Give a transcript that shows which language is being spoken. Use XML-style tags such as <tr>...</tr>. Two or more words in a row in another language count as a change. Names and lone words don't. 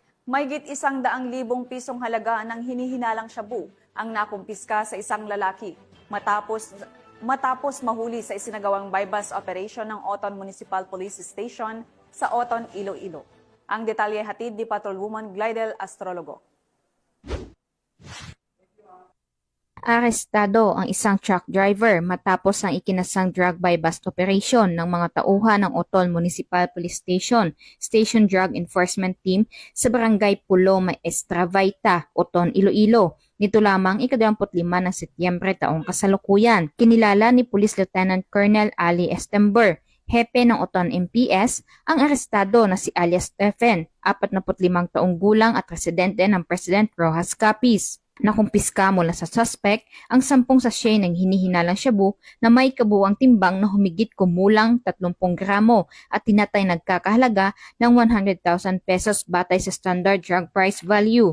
<tl>Mahigit 100,000 pisong halaga ng hinihinalang shabu ang nakumpiska sa isang lalaki matapos mahuli sa isinagawang</tl> <en>bypass operation</en> <tl>ng Oton Municipal Police Station sa Oton, Iloilo. Ang detalye hatid ni Patrolwoman Glidel Astrologo. Arestado ang isang truck driver matapos ang ikinasang</tl> <en>drug buy-bust operation</en> <tl>ng mga tauhan ng Oton Municipal Police Station Drug Enforcement Team sa Barangay Pulo Maestra Vaita, Oton, Iloilo. Nito lamang ika-25 ng Setyembre taong kasalukuyan. Kinilala ni Police Lieutenant Colonel Ali Estember, hepe ng Oton MPS, ang arestado na si alias Stephen, 45 taong gulang at residente ng President Rojas Capiz. Nakumpiska mula sa suspect ang 10 sachet ng hinihinalang shabu na may kabuuang timbang na humigit kumulang 30 gramo at tinatay nagkakahalaga ng 100,000 pesos batay sa</tl> <en>standard drug price value.</en>